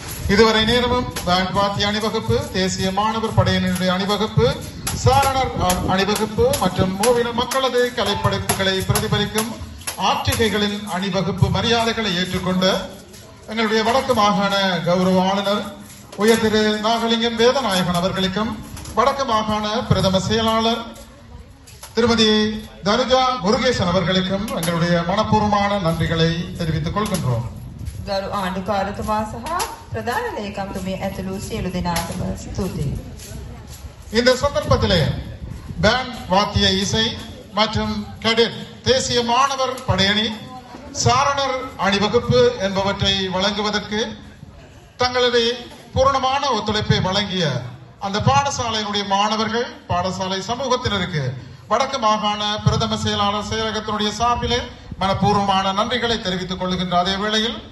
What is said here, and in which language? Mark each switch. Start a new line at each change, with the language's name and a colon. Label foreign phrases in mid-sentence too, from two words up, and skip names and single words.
Tamil: இதுவரை நேரமும் பேண்ட் வாத்திய அணிவகுப்பு, தேசிய மாணவர் படையினருடைய அணிவகுப்பு, சாரணர் அணிவகுப்பு மற்றும் மூவின மக்களது கலைப்படைப்புகளை பிரதிபலிக்கும் ஆட்சிகைகளின் அணிவகுப்பு மரியாதைகளை ஏற்றுக்கொண்ட எங்களுடைய வடக்கு மாகாண கௌரவ ஆளுநர் உயர் திரு நாகலிங்கம் வேதநாயகன் அவர்களுக்கும், வடக்கு மாகாண பிரதம செயலாளர் திருமதி தனுஜா முருகேசன் அவர்களுக்கும் எங்களுடைய மனப்பூர்வமான நன்றிகளை தெரிவித்துக் கொள்கின்றோம்.
Sinhala: ගරු ආණ්ඩුකාරතුමා සහ ප්‍රධාන ලේකම්තුමිය ඇතුළු සියලු දෙනාටම ස්තුතියි.
Tamil: இந்த சந்தர்ப்பத்திலே பேண்ட் வாத்திய இசை மற்றும் கேடெட் தேசிய மாணவர் படையணி, சாரணர் அணிவகுப்பு என்பவற்றை வழங்குவதற்கு தங்களது பூரணமான ஒத்துழைப்பை வழங்கிய அந்த பாடசாலையினுடைய மாணவர்கள், பாடசாலை சமூகத்தினருக்கு வடக்கு மாகாண பிரதம செயலாளர் செயலகத்தினுடைய சார்பிலே மனப்பூர்வமான நன்றிகளை தெரிவித்துக் கொள்கின்ற அதே வேளையில்